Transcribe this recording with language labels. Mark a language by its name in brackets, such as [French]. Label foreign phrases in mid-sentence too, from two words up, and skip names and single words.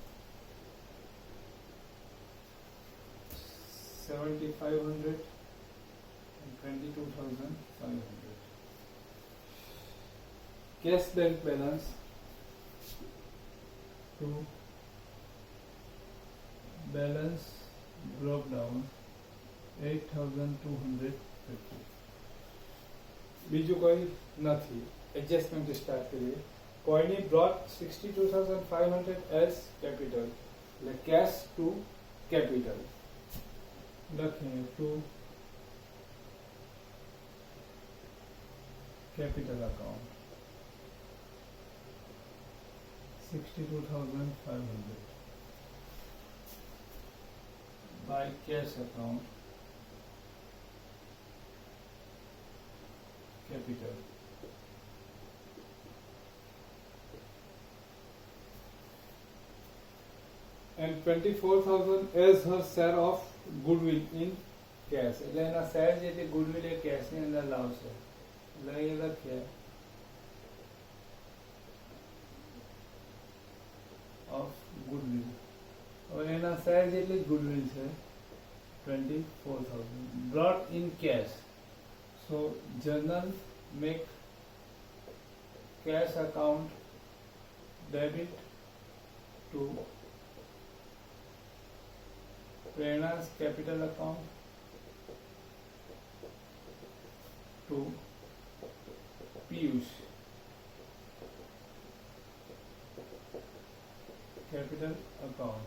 [English] 7,500 and 22,500. Cash bank balance to balance broke down 8,250. [Gujarati] બીજું કોઈ નથી. [English] adjustment start [Gujarati] કરીએ. કોઈની [English] brought 62,500 as capital. [Gujarati] એટલે [English] cash to capital. [Gujarati] લખીએ [English] to capital account. 62,500 by cash account capital. And 24,000 as her share of goodwill in cash. [Gujarati] એટલે એના શેર જેટલી goodwill એ cash ની અંદર લાવશે. એટલે અહીં લખીએ [English] of goodwill. [Gujarati] હવે એના શેર જેટલી goodwill છે [English] 24,000 brought in cash. So journal make cash account debit to Prerna's capital account to Piyush capital account.